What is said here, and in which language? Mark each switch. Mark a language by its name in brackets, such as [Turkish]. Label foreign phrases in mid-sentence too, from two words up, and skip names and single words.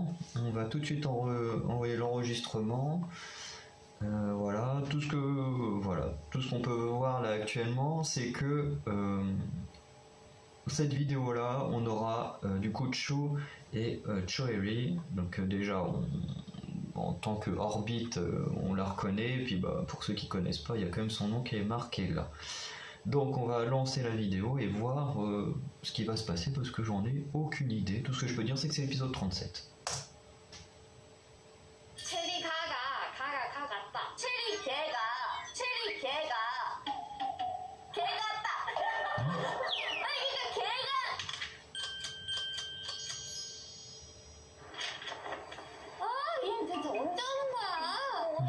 [French] On va tout de suite envoyer l'enregistrement. Voilà, tout ce qu'on peut voir là actuellement, c'est que cette vidéo là, on aura du coup Choo et Choeri. Donc déjà, en tant que Orbit, on la reconnaît. Et puis pour ceux qui connaissent pas, il y a quand même son nom qui est marqué là. Donc on va lancer la vidéo et voir ce qui va se passer parce que j'en ai aucune idée. Tout ce que je peux dire c'est que c'est l'épisode 37. [Korean] 체리 가 갔다. 체리 개가 개 같다. 아니 그러니까 개가 얘는 대체 언제 오는 거야?